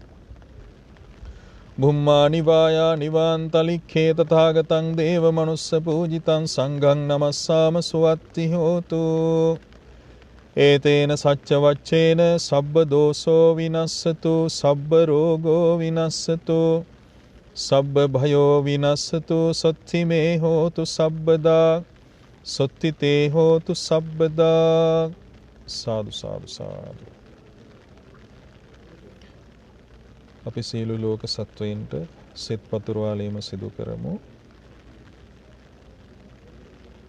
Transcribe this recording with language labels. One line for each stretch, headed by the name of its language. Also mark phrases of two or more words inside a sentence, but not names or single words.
Pali: බුම්මානි වායානි වාන්තලික්ඛේ තථාගතං දේව මනුස්ස පූජිතං සංඝං නමස්සාම සුවත්ති හෝතු ඒතේන සච්ච වච්චේන සබ්බ දෝසෝ විනස්සතු සබ්බ රෝගෝ විනස්සතු සබ්බ භයෝ විනස්සතු සොත්ති මේ හෝතු සබ්බදා සොත්ති තේ හෝතු සබ්බදා සාදු සාදු සාදු.
Sinhala: අපි සියලු ලෝක සත්වයින්ට සිත පතුරවාලීම සිදු කරමු.